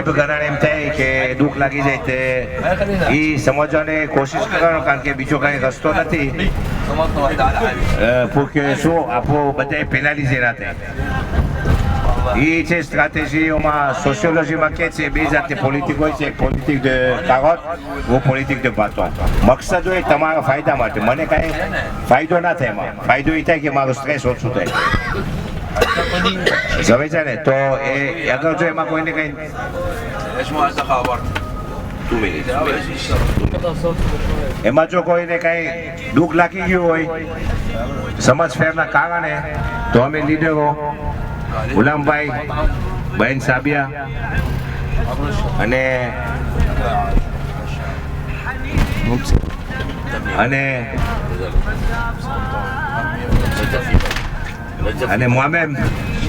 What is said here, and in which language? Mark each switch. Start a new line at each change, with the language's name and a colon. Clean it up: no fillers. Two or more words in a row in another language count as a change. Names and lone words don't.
Gujarati: ઘણા એમ થાય કે દુઃખ લાગી જાય તે એ સમજવાની કોશિશ કરવાનો, કારણ કે બીજો કાંઈ રસ્તો નથી કે શું આપણું બધા પેનાલિઝે ના થાય. એ છે સ્ટ્રેટેજીઓમાં, સોશિયોલોજીમાં કે છે બે જાતની પોલિટિક હોય છે, એક પોલિટિક
French: de carotte,
Gujarati: વો પોલિટિક
French: de bâton.
Gujarati: મકસદ હોય તમારા ફાયદા માટે, મને કાંઈ ફાયદો ના થાય એમાં, ફાયદો એ થાય કે મારું સ્ટ્રેસ ઓછું થાય, સમજે છે ને. તો એ અગર જો એમાં કોઈને કંઈ એમાં જો કોઈને કાંઈ દુઃખ લાગી ગયું હોય સમજ ફેરના કારણે, તો અમે લીડરો ગુલામભાઈ, બહેન સાબિયા અને મોહમ્મદ